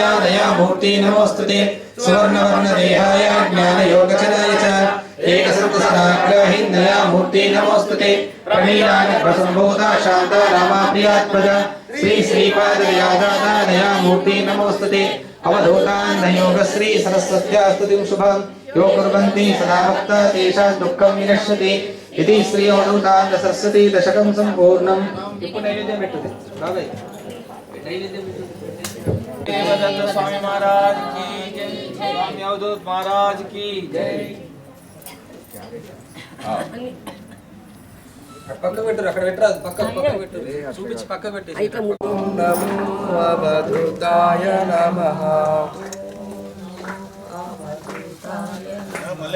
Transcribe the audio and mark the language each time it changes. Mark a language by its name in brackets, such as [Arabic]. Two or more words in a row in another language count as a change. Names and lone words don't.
[Sanskrit] दया मूर्ति नमोस्तुते सुवर्ण वर्ण देहाय ज्ञान योग चलाय च एक संत सदाग्रही दया मूर्ति नमोस्तुते प्रणीलानि प्रसंबोधा शांत रामा प्रियात्मज श्री श्रीपाद दयादाता दया मूर्ति नमोस्तुते अवधूतान् योगश्री सरस्वत्या स्तुतिं शुभं यो कुर्वन्ति सदा भक्ता तेषां दुःखं विनश्यति इति श्री अवधूतान् सरस्वती दशकं सम्पूर्णम् [Telugu] ఇప్పుడు నైవేద్యం పెట్టండి బాబాయ్ నైవేద్యం [Hindi] देवदत्त स्वामी महाराज की जय स्वामी अवधूत महाराज की जय [Telugu] పక్క పెట్టరు అక్కడ పెట్టరు అది పక్క పెట్టరు చూపించి పక్క పెట్టేసి [Sanskrit] नमो अवधूताय नमः